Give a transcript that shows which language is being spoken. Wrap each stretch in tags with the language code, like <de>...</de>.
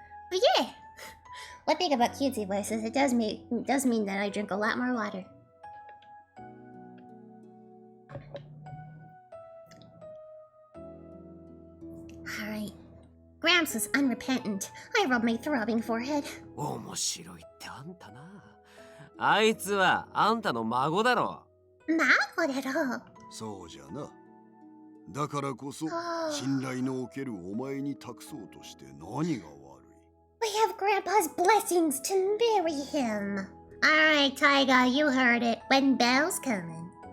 <en>But yeah, one thing about cutesy voices, it does mean that I drink a lot more water. Alright, Gramps was unrepentant. I rubbed my throbbing forehead.</en> <ja>面白いってあんたな。あいつはあんたの孫だろ。孫だろ。そうじゃな。だからこそ信頼のおけるお前に託そうとして何が悪い。</ja> <en>We have Grandpa's blessings to marry him. Alright, Taiga, you heard it. When Belle's coming.</en>